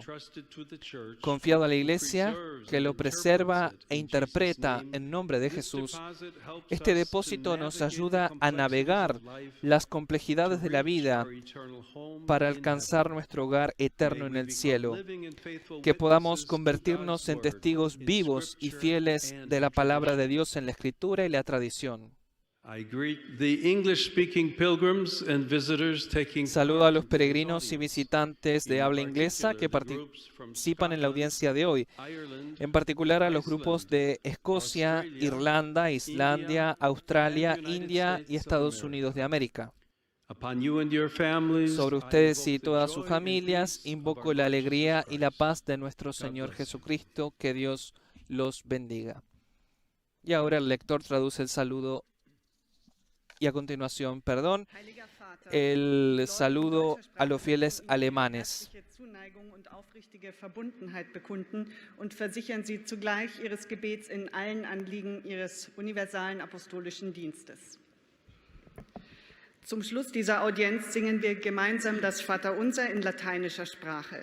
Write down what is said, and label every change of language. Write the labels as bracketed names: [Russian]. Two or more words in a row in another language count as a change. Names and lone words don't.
[Spanish] Confiado a la Iglesia, que lo preserva e interpreta en nombre de Jesús, este depósito nos ayuda a navegar las complejidades de la vida para alcanzar nuestro hogar eterno en el cielo, que podamos convertirnos en testigos vivos y fieles de la palabra de Dios en la Escritura y la tradición. [English] I greet the English-speaking pilgrims and visitors taking [Spanish] Saludo a los peregrinos y visitantes de habla inglesa que participan en la audiencia de hoy, en particular a los grupos de Escocia, Irlanda, Islandia, Australia, India y Estados Unidos de América. Sobre ustedes y todas sus familias, invoco la alegría y la paz de nuestro Señor Jesucristo. Que Dios los bendiga. Y ahora el lector traduce el saludo y a continuación, el saludo a los fieles alemanes. [German] Und versichern Sie zugleich Ihres Gebets in allen Anliegen Ihres universalen apostolischen Dienstes. Zum Schluss dieser Audienz singen wir gemeinsam das Vaterunser in lateinischer Sprache.